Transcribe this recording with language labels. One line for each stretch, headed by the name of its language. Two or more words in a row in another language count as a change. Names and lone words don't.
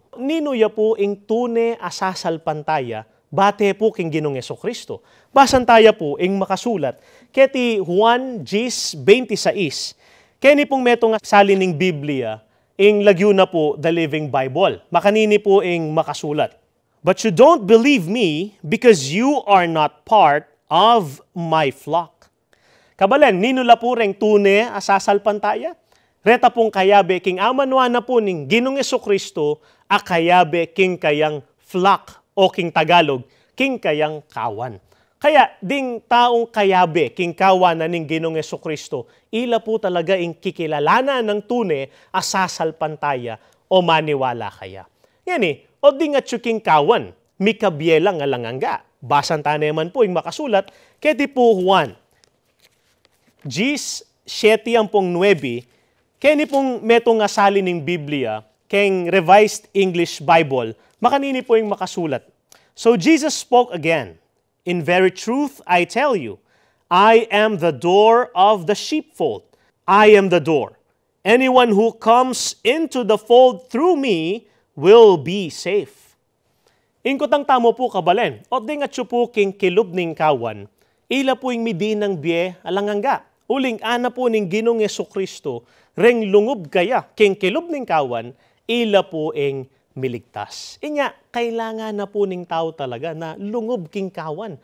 Pampanga: Ninuya po ing tune asasalpantaya, bate po king Ginong Jesucristo. Basan tayo po ing makasulat, keti Juan 10:26, keni pong metong salin ning Biblia, ing lagyo na po the Living Bible. Makanini po ing makasulat.
English: But you don't believe me because you are not part of my flock.
Pampanga: Kabalen, ninula po ring tune asasalpantaya. Reta pong kayabe king amanwa na po ning Ginong Jesucristo, akayabe king kayang flock o king Tagalog, king kayang kawan. Kaya ding taong kayabe, king kawan na ning Ginong Jesucristo, ila po talaga ing kikilalanan ng tune asasalpantaya o maniwala kaya. Yani, o ding at king kawan, mikabyelang alanganga. Basan taneman po ing makasulat, keti po Juan, Gis 7:9, keni pong metong asali ning Biblia, keng Revised English Bible, makanini po ing makasulat.
English: So Jesus spoke again, in very truth I tell you, I am the door of the sheepfold. I am the door. Anyone who comes into the fold through me will be safe.
Pampanga: Ingkotang tamo po kabalen, o ding at po king kilub ning kawan, ila po ing midinang biye alanganga. Uling ana po ning Ginong Jesucristo, reng lungub kaya king kilub ning kawan, ila po ing miligtas. Inya, kailangan na po ning tao talaga na lungub king kawan.